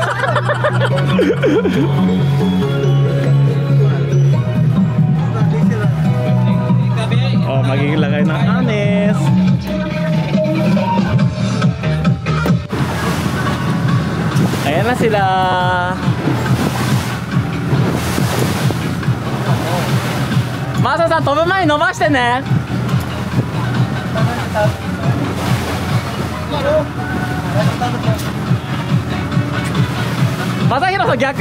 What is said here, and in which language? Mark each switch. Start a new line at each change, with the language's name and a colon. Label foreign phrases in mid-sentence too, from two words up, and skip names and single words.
Filipino: Oh, magiging lagay ng anis. Ayan na sila.
Japanese: Masa-san, 飛ぶ前に伸ばしてね。正弘さん逆。